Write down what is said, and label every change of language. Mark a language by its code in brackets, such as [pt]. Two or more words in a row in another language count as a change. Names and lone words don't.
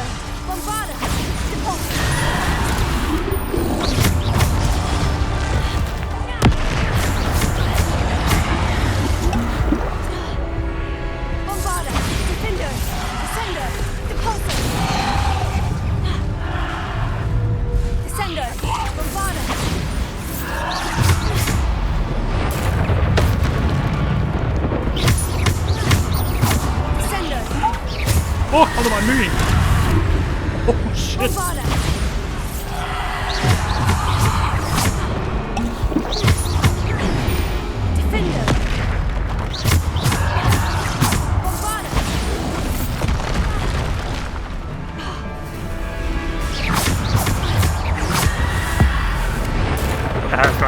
[en] Bombarder! Deposit! Bombarder! Defender! Descender! Deposit! Descender! Bombarder! Descender! [da] Og der var en ny en. Shit. [en] Bombarder! Defender! Bombarder! [da] Ja, godt.